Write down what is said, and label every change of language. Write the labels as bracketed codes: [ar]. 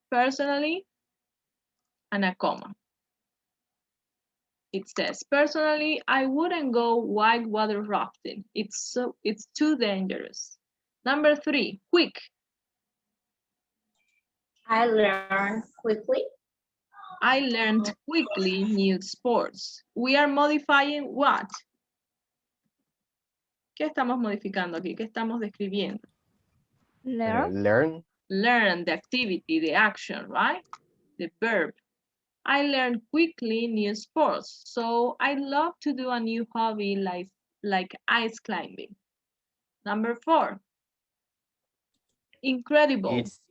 [en] Personally and a comma. It says, personally, I wouldn't go whitewater rafting. It's too dangerous. Number 3, quick. I learn quickly. I learned quickly new sports. We are modifying what? [es] ¿Qué estamos modificando aquí? ¿Qué estamos describiendo? [en] Learn. Learn. Learn, the activity, the action, right? The verb. I learned quickly new sports, so I love to do a new hobby like ice climbing. Number 4, incredible.